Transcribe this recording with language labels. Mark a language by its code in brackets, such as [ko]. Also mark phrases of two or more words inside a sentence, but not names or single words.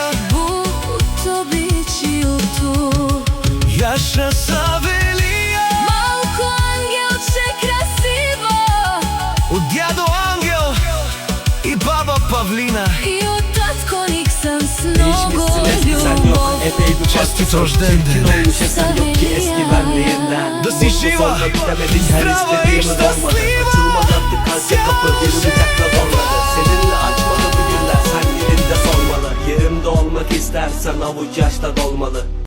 [bg] бут обичилту. Яша Савелия, Малко ангелче красиво, от дядо Ангел и баба Павлина. и от татко Никсан с много [tr] Hiçbir [bg] любов. [tr] yok, epey bir [bg] Честит рожден ден. [tr] olmuş eser yok ki eski benliğin. senden. [bg] Да си [tr] Mutlu [bg] жива, [tr] sonra bitemedik her [bg] zdrava и [tr] istediğimiz olmadı. [bg] щастлива. [tr] Açılmaz artık kalpte kapı, biri bıçakla zorladı. Seninle açmalı bu günler, sen dilinde sormalı. Yerimde olmak istersen avuç yaşta dolmalı.